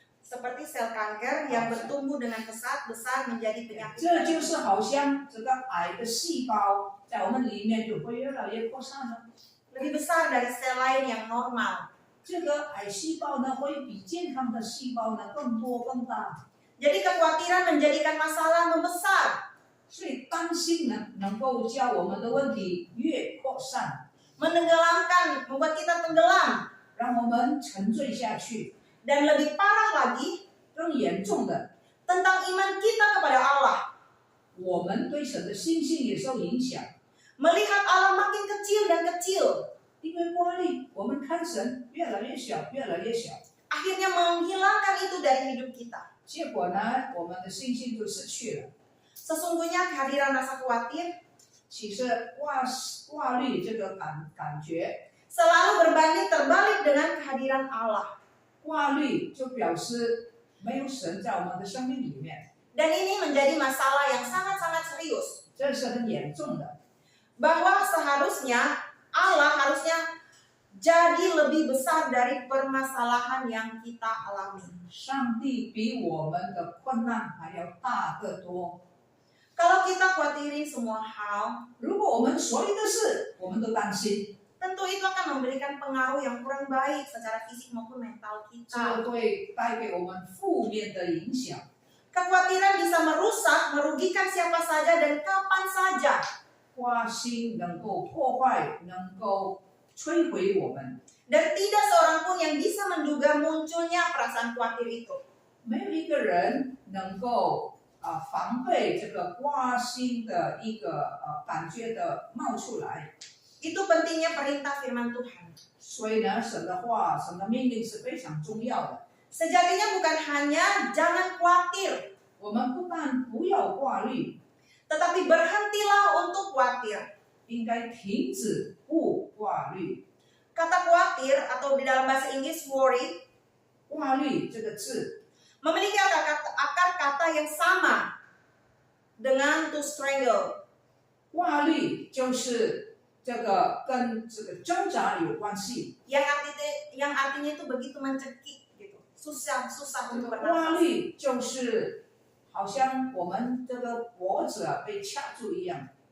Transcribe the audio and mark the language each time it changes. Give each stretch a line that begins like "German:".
Indonesian: Seperti sel kanker yang bertumbuh dengan besar menjadi penyakit.
Chinese: 这就是好像这个癌的细胞在我们里面就会越来越扩散了。
Indonesian: Lebih besar dari sel lain yang normal.
Chinese: 这个癌细胞呢会比健康的细胞呢更多更大，
Indonesian: Jadi kekhawatiran menjadikan masalah membesar.
Chinese: 所以担心呢能够叫我们的问题越扩散，
Indonesian: Menenggelamkan, membuat kita tenggelam.
Chinese: 让我们沉醉下去。
Indonesian: Dan lebih parah lagi,
Chinese: 更严重的，
Indonesian: tentang iman kita kepada Allah.
Chinese: 我们对神的信心也受影响。
Indonesian: Melihat Allah makin kecil dan kecil.
Chinese: 因为挂虑，我们看神越来越小，越来越小，
Indonesian: Akhirnya menghilangkan itu dari hidup kita.
Chinese: 结果呢，我们的信心就失去了。
Indonesian: Sesungguhnya kehadiran rasa khawatir
Chinese: 其实挂虑这个感觉，
Indonesian: selalu berbanding terbalik dengan kehadiran Allah.
Chinese: 挂虑就表示没有神在我们的生命里面，
Indonesian: Dan ini menjadi masalah yang sangat-sangat serius.
Chinese: 这是很严重的。
Indonesian: Bahwa seharusnya Allah harusnya jadi lebih besar dari permasalahan yang kita alami.
Chinese: 上帝比我们的困难还要大得多。
Indonesian: Kalau kita khawatirin semua hal,
Chinese: 如果我们所有的事我们都担心，
Indonesian: tentu itu akan memberikan pengaruh yang kurang baik secara fisik maupun mental
Chinese: 这
Indonesian: kita.
Chinese: 会带给我们负面的影响。
Indonesian: Kekhawatiran bisa merusak, merugikan siapa saja dan kapan saja.
Chinese: 挂心能够破坏，能够摧毁我们。
Indonesian: Dan tidak seorang pun yang bisa menduga munculnya perasaan khawatir itu.
Chinese: 没有一个人能够防备这个挂心的一个感觉的冒出来。
Indonesian: Itu pentingnya perintah firman Tuhan.
Chinese: 所以呢，神的话、神的命令是非常重要的。
Indonesian: Sejatinya bukan hanya jangan khawatir,
Chinese: 我们不但不要挂虑，
Indonesian: tetapi berhentilah untuk khawatir.
Chinese: 应该停止不挂虑。
Indonesian: Kata khawatir atau di dalam bahasa Inggris worry
Chinese: 挂虑这个字
Indonesian: memiliki akar kata yang sama dengan to strangle.
Chinese: 挂虑就是这个跟这个挣扎有关系。
Indonesian: Yang artinya itu begitu mencekik gitu. Susah
Chinese: 这
Indonesian: untuk
Chinese: 个挂
Indonesian: bernafas.
Chinese: 虑就是好像我们这个脖子被掐住一样。